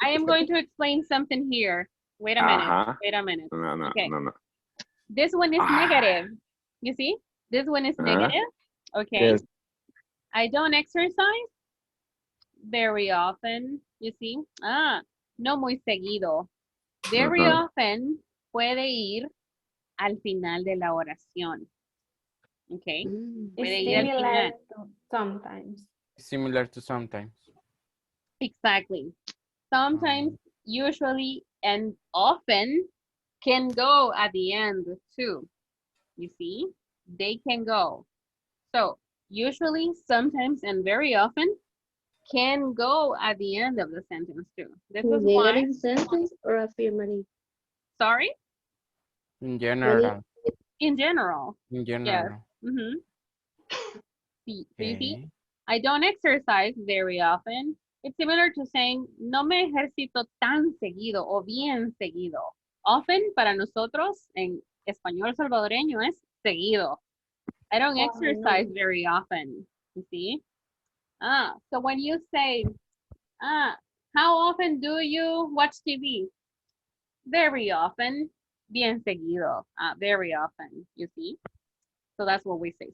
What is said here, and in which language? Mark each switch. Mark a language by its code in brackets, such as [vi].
[en] I am going to explain something here. Wait a minute. Uh-huh. Wait a minute. No. Okay, this one is negative. You see? This one is negative. Okay. Yes. I don't exercise very often. You see? [es] No muy seguido. [en] Very often [es] puede ir al final de la oración. Okay. Puede ir al final. [en] Sometimes. Similar to sometimes. Exactly. Sometimes, usually, and often can go at the end too. You see? They can go. So, usually, sometimes, and very often can go at the end of the sentence too. This is why. Negative sentence or affirmative? Sorry? In general. In general. In Yes. general. Mm-hmm. See, so you see? Okay. I don't exercise very often. It's similar to saying, [es] no me ejercito tan seguido o bien seguido. Often para nosotros en español salvadoreño es seguido. [en] I don't exercise very often, you see? So when you say, how often do you watch TV? Very often, [es] bien seguido, [en] very often, you see? So that's what we say.